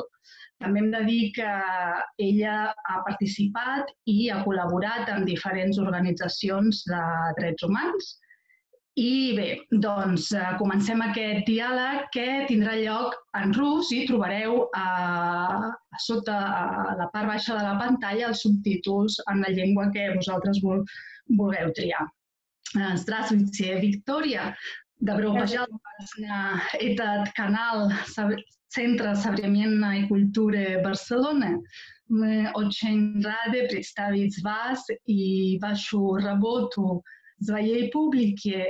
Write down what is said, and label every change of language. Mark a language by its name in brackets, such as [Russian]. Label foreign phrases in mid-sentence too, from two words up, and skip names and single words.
[Catalan] També hem de dir que ella ha participat i ha col·laborat amb diferents organitzacions de drets humans. I bé, doncs comencem aquest diàleg que tindrà lloc en rus i trobareu sota a la part baixa de la pantalla els subtítols en la llengua que vosaltres vulgueu triar. [Russian] Здравствуйте, Виктория. Добро пожаловать на этот канал Центра современной культуры Барселоны. Мы очень рады представить вас и вашу работу своей публике.